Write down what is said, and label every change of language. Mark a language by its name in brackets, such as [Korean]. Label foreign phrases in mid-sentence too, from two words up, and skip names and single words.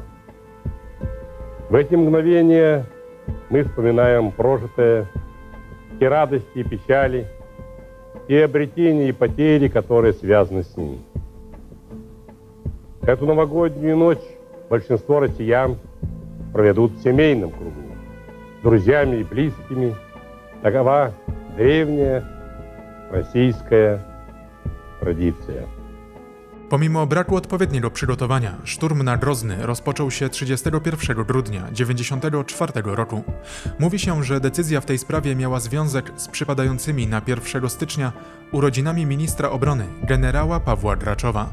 [Russian] В эти мгновения мы вспоминаем прожитое, и радости, и печали, и обретения, и потери, которые связаны с ними. Эту новогоднюю ночь большинство россиян проведут в семейном кругу, с друзьями и близкими. Такова древняя российская tradícja. [Polish] Pomimo braku odpowiedniego przygotowania, szturm na Grozny rozpoczął się 31 grudnia 1994 roku. Mówi się, że decyzja w tej sprawie miała związek z przypadającymi na 1 stycznia urodzinami ministra obrony generała Pawła Graczowa.